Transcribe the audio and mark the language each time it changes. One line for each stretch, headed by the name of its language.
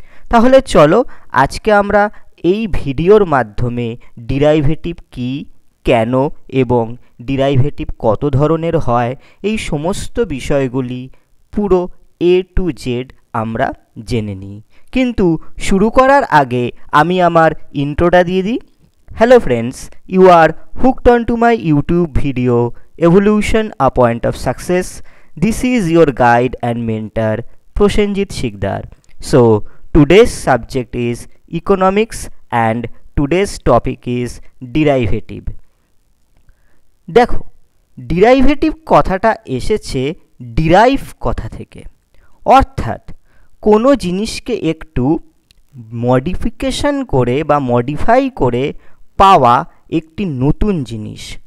Bangla: তাহলে চলো আজকে আমরা এই ভিডিওর মাধ্যমে ডেরিভেটিভ কি, কেন এবং ডেরিভেটিভ কত ধরনের হয়, এই সমস্ত বিষয়গুলি পুরো A to Z আমরা জেনে নিই। কিন্তু শুরু করার আগে আমি আমার ইন্ট্রোটা দিয়ে দিই।
English: Hello friends, you are hooked onto my YouTube video Evolution a Point of Success. This is your guide and mentor Prosenjit Sikdar. So today's subject is economics and today's topic is derivative.
Bangla: দেখো, derivative কথাটা এসেছে derive কথা থেকে, অর্থাৎ কোনো জিনিসকে একটু modification করে বা মডিফাই করে পাওয়া একটি নতুন জিনিস।